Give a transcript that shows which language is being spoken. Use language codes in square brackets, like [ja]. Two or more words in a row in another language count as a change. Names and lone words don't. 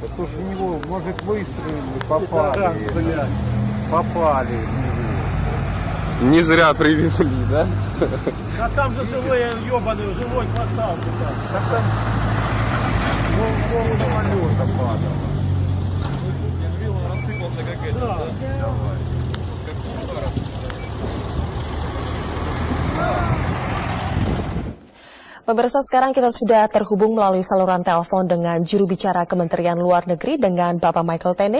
[ru] То ж в него, может, выстрелили, Зараза, попали. блядь. Попали в него. Не зря привезли, да? А там же живой ебаный, живой квартал. Так там пол самолета падал. [id] Pemirsa, sekarang kita sudah terhubung melalui saluran telepon dengan juru bicara Kementerian Luar Negeri dengan Bapak Michael Tene.